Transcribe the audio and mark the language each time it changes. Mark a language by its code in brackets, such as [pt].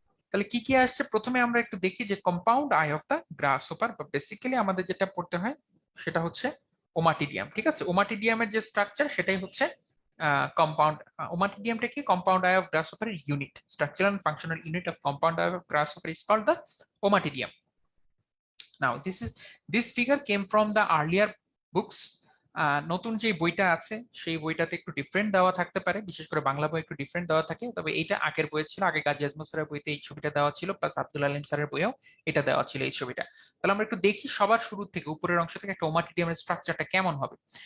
[bn] তাহলে কি কি আসছে, প্রথমে আমরা একটু দেখি যে কম্পাউন্ড আই অফ দ্য গ্রাসহপার, বা বেসিক্যালি আমাদের যেটা পড়তে হয় সেটা হচ্ছে ওমাটিডিয়াম। ঠিক আছে, ওমাটিডিয়ামের যে স্ট্রাকচার সেটাই হচ্ছে কম্পাউন্ড। ওমাটিডিয়ামটা কি? [en] Compound eye of grasshopper unit, structural and functional unit of compound eye of grasshopper is called the ommatidium. Now this figure came from the earlier books. [bn] নতুন যে বইটা আছে সেই বইটাতে একটু ডিফারেন্ট দেওয়া থাকতে পারে, বিশেষ করে বাংলা বই একটু ডিফারেন্ট দেওয়া থাকে, তবে এইটা আগের বইয়ে ছিল। আগে গাজী আজমল স্যারের বইতে এই ছবিটা দেওয়া ছিল, প্লাস আব্দুল আলিম স্যারের বইয়েও এটা দেওয়া ছিল এই ছবিটা। তাহলে আমরা একটু দেখি সবার শুরু থেকে, উপরের অংশ থেকে একটা ওমাটিডিয়ামের স্ট্রাকচারটা কেমন হবে।